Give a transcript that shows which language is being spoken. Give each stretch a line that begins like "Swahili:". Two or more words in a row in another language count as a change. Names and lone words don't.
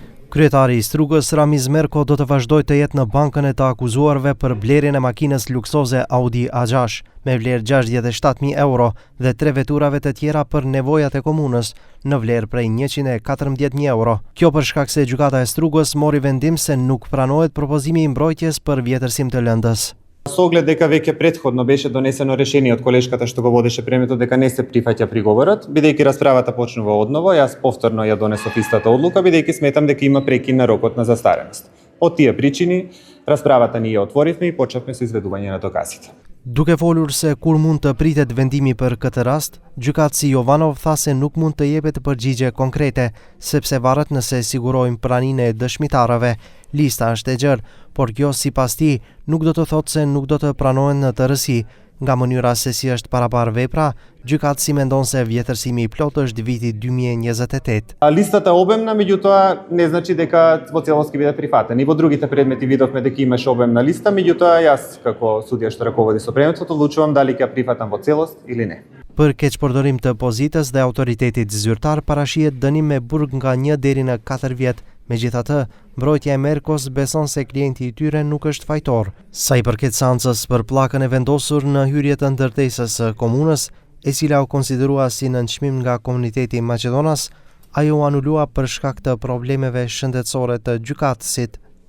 Albanian: Kryetari i Strugës, Ramiz Merko, do të vazhdojë të jetë në bankën e të akuzuarve për blerjen e makinës luksoze Audi A6 me vlerë 67.000 euro dhe 3 veturave të tjera për nevojat e komunës në vlerë prej 114.000 euro. Kjo për shkak se gjykata e Strugës mori vendim se nuk pranohet propozimi i mbrojtjes për vjetërsim të lëndës.
Macedonian: С оглед дека веќе претходно беше донесено решение од колешката што го водеше премието дека не се прифаќа приговорот, бидејќи расправата почнува одново, јас повторно ја донесов истата одлука, бидејќи сметам дека има прекин на рокот на застареност. Од тие причини, расправата ние ја отворивме и почнавме со изведување на доказите.
Albanian: Duke folur se kur mund të pritet vendimi për këtë rast, gjykatësi Jovanov tha se nuk mund të jepet përgjigje konkrete, sepse varet nëse sigurojnë praninë e dëshmitarëve. Lista është e gjerë, por kjo sipas tij nuk do të thotë se nuk do të pranohen në tërësi. Nga mënyra se si është parabar vepra, gjykatësi mendon se vjetërsimi i plot është viti 2028.
Macedonian: Листата обемна, меѓутоа не значи дека во целост ќе биде прифатен. И во другите предмети видовме дека имаше обемна листа, меѓутоа јас како судија што раководи со премиетот одлучувам дали ќе прифатам во целост или не.
Albanian: Për keqpërdorim të pozitës dhe autoritetit zyrtar parashihet dënim me burg nga 1 deri në 4 vjet. Megjithatë, mbrojtja e Merkos beson se klienti i tyre nuk është fajtor. Sa i përket seancës për pllakën e vendosur në hyrje të ndërtesës së komunës, e cila u konsiderua si nënçmim nga komuniteti Maqedonas, ajo u anulua për shkak të problemeve shëndetësore të gjykatësit.